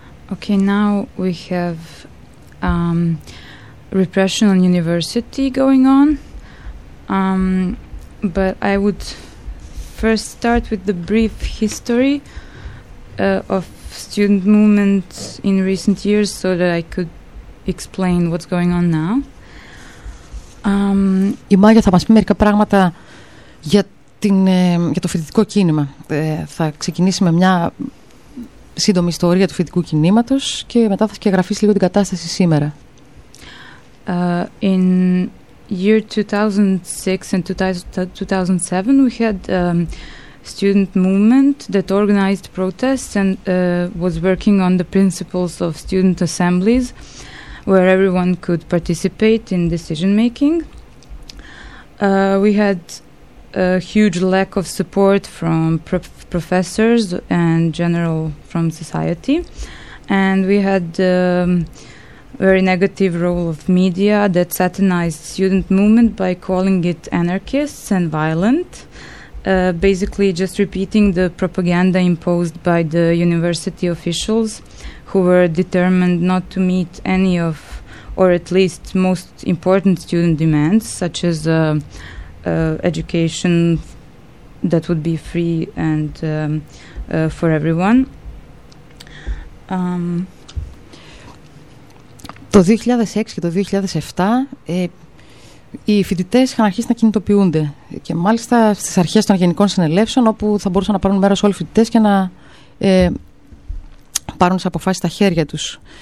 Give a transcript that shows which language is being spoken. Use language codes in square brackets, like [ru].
[en] Okay, now we have repression on university going on, but I would first start with the brief history of student movement in recent years so that I could explain what's going on now. [el] Η Μάγια θα μας πει μερικά πράγματα για, την, για το φοιτητικό κίνημα. Θα ξεκινήσει με μια σύντομη ιστορία του φοιτητικού κινήματος και μετά θα σκεγγραφίσει λίγο την κατάσταση σήμερα. [en] In year 2006 and 2007 we had student movement that organized protests and was working on the principles of student assemblies where everyone could participate in decision making. We had a huge lack of support from professors and general from society, and we had very negative role of media that satanized student movement by calling it anarchists and violent, basically just repeating the propaganda imposed by the university officials, who were determined not to meet any of, or at least most important student demands, such as education that would be free and for everyone. [el] Το 2006 και το 2007 οι φοιτητές είχαν αρχίσει να κινητοποιούνται και μάλιστα στις αρχές των γενικών συνελεύσεων όπου θα μπορούσαν να πάρουν μέρος όλοι οι φοιτητές και να πάρουν τις αποφάσεις στα χέρια τους.